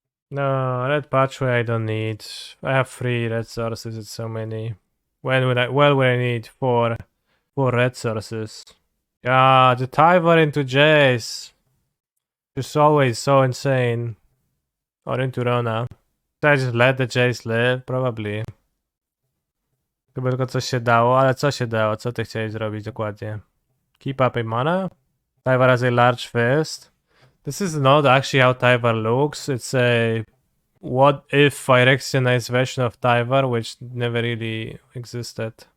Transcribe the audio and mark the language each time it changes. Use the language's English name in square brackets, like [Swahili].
[English] No, red patchway I don't need. I have 3 red sources, it's so many. When would I need 4 red sources? Yeah, the Tyvar into Jace. It's always so insane. Or into Rona. Should I just let the Jace live? Probably. [Polish] Chyba tylko coś się dało, ale co się dało? Co ty chciałeś zrobić dokładnie? [English] Keep up a mana? Tyvar has a large fist. This is not actually how Tyvar looks. It's a what if Phyrexianized version of Tyvar, which never really existed.